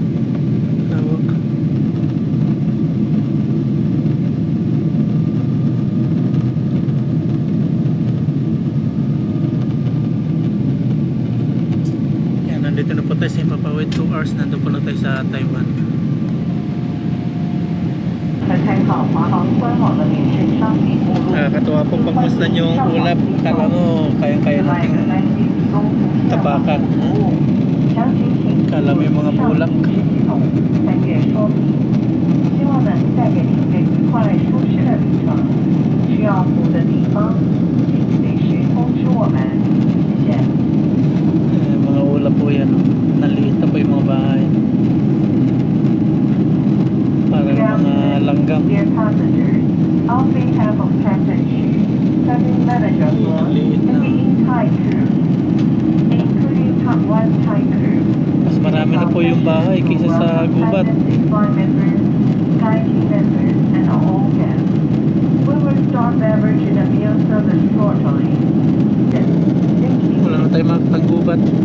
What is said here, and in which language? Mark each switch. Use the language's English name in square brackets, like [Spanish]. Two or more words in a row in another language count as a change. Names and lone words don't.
[Filipino] Lawak. Ayan, nandito na po tayo sa Impapawid. 2 hours nandun po na tayo sa Taiwan. [Chinese] 在参考华航官网的免税商品目录。 [Filipino] Nakakatuwa po pagmasdan yung ulap. Kala mo kayang-kaya [Chinese] 另外 [Filipino] natin [Chinese] 单机提供不需要 [Filipino] tapakan. [Chinese] 服务，详情请 [Filipino] Kala mo yung mga bulak. [Chinese] 系统参阅说明。希望能带给您一个愉快舒适的旅程。需要服务的地方，请随时通知我们。谢谢。 [Filipino] Mga ulap po yan. Oh. Naliit na po yung mga bahay. Parang mga langgam. [English] Dear passengers, on behalf of Captain Xu, cabin manager for Beijing Thai Crew, including Taiwan Thai Crew. [Filipino] Mas marami na po yung bahay kaysa sa gubat. [English] Members, Thai team members, and all guests. We will start beverage and meal service shortly. Thank you. [Filipino] Wala na tayo makapag-gubat.